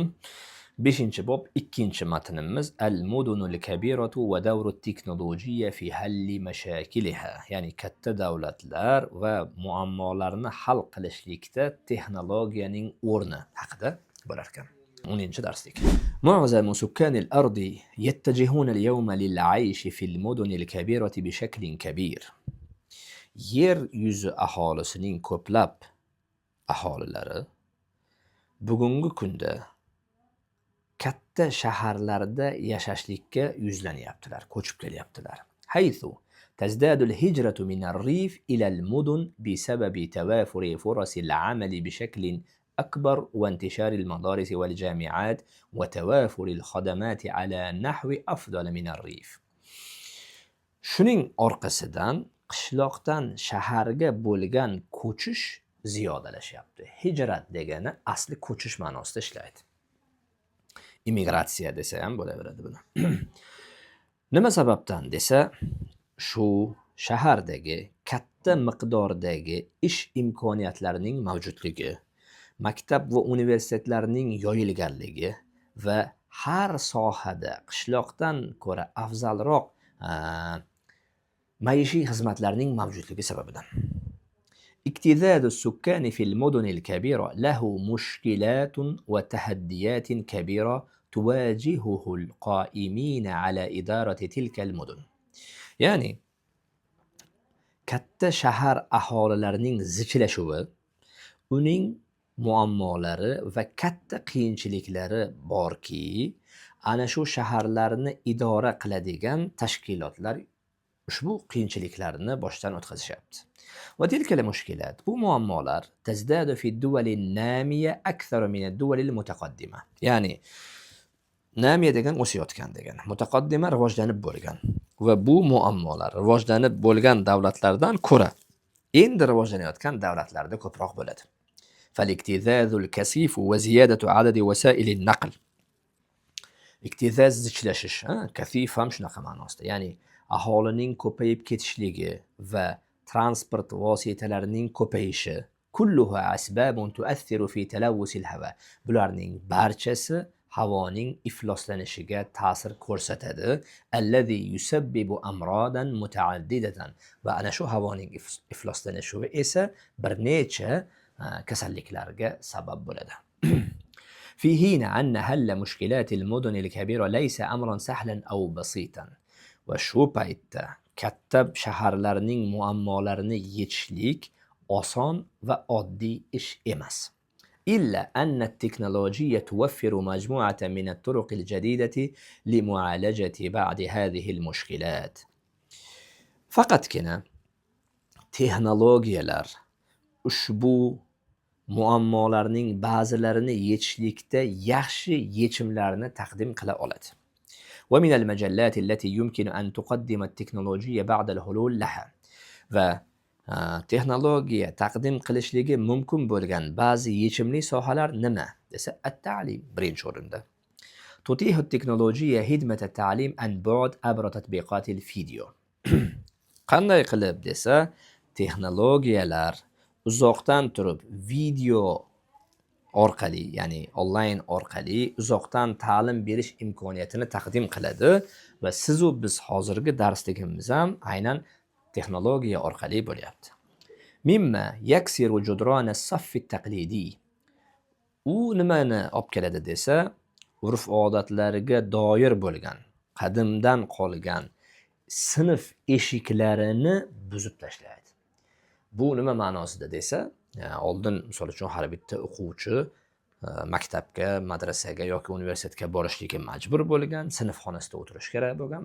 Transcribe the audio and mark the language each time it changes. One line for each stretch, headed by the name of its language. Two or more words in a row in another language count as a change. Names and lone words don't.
Uzbek: 5-bob 2-matnimiz
Arabic: المدن الكبيرة ودور التكنولوجيا في حل مشاكلها.
Uzbek: Ya'ni katta davlatlar va muammolarni hal qilishlikda texnologiyaning o'rni haqida bo'lar ekan. 10-darslik.
Arabic: معظم سكان الأرض يتجهون اليوم للعيش في المدن الكبيرة بشكل كبير.
Uzbek: Yer yuzi aholisining ko'plab aholilari bugungi kunda katta shaharlarda yashashlikka yuzlanyaptilar, ko'chib kelyaptilar.
Arabic: Haythu تزداد الهجرة من الريف إلى المدن بسبب توافر فرص العمل بشكل أكبر وانتشار المدارس والجامعات وتوافر الخدمات على نحو أفضل من الريف.
Uzbek: Shuning orqasidan qishloqdan shaharga bo'lgan ko'chish ziyodalashyapti. Hijrat degani asli ko'chish ma'nosida ishlaydi. Immigratsiya desa ham bo'laveradi buni. Nima sababdan desa, shu shahardagi katta miqdordagi ish imkoniyatlarining mavjudligi, maktab va universitetlarning yoyilganligi va har sohada qishloqdan ko'ra afzalroq maishiy xizmatlarning mavjudligi sababidan.
Arabic: اكتظاظ السكان في المدن الكبيرة له مشكلات وتحديات كبيرة تواجهه القائمين على إدارة تلك المدن.
Uzbek: Yani katta shahar aholilarining zichlashuvi, uning muammolari va katta qiyinchiliklari borki, ana shu shaharlarni idora qiladigan tashkilotlar ushbu qiyinchiliklarni boshdan o'tkazishyapti.
Arabic: وتلك المشكلات
Uzbek: bu muammolar
Arabic: تزداد في الدول النامية أكثر من الدول المتقدمة.
Uzbek: Ya'ni namiya degan o'sayotgan degani, mutaqaddima rivojlanib bo'lgan va bu muammolar rivojlanib bo'lgan davlatlardan ko'ra endi rivojlanayotgan davlatlarda ko'proq bo'ladi.
Arabic: فالاكتظاظ الكثيف وزيادة عدد وسائل النقل.
Uzbek: Iktizaz zichlashish, kasif ham shunaqa ma'nosida. Ya'ni aholining ko'payib ketishligi va transport vositalarining ko'payishi
Arabic: كلها أسباب تؤثر في تلوث الهواء.
Uzbek: Bularning barchasi havoning ifloslanishiga ta'sir ko'rsatadi.
Arabic: الذي يسبب أمراضا متعددة.
Uzbek: Va ana shu havoning ifloslanishi esa bir necha kasalliklarga sabab bo'ladi.
Arabic: في حين أن حل مشكلات المدن الكبيرة ليس أمرا سهلا أو بسيطا.
Uzbek: وشو paytda katta shaharlarning muammolarini yechishlik oson va oddiy ish emas.
Arabic: إلا أن التكنولوجيا توفر مجموعة من الطرق الجديدة لمعالجة بعض هذه المشكلات.
Uzbek: Faqatgina texnologiyalar ushbu muammolarning ba'zilarini yechishlikda yaxshi yechimlarni taqdim qila oladi.
Arabic: ومن المجلات التي يمكن أن تقدم التكنولوجيا بعد الحلول لها.
Uzbek: Va texnologiya taqdim qilishligi mumkin bo'lgan ba'zi yechimli sohalar nima desa, at-ta'lim birinchi o'rinda.
Arabic: تتيح التكنولوجيا خدمة التعليم عن بعد عبر تطبيقات الفيديو.
Uzbek: Qanday qilib desa, texnologiyalar uzoqdan turib video orqali, ya'ni onlayn orqali uzoqdan ta'lim berish imkoniyatini taqdim qiladi va siz u biz hozirgi darsligimiz ham aynan texnologiya orqali bo'lyapti.
Arabic: مما يكسر جدران الصف التقليدي.
Uzbek: U nimani olib keladi desa, urf-odatlarga doir bo'lgan, qadimdan qolgan sinf eshiklarini buzib tashlaydi. Bu nima ma'nosida desa, oldin misol uchun har bitta o'quvchi maktabga, madrasaga yoki universitetga borishligi majbur bo'lgan, sinf xonasida o'tirish kerak bo'lgan.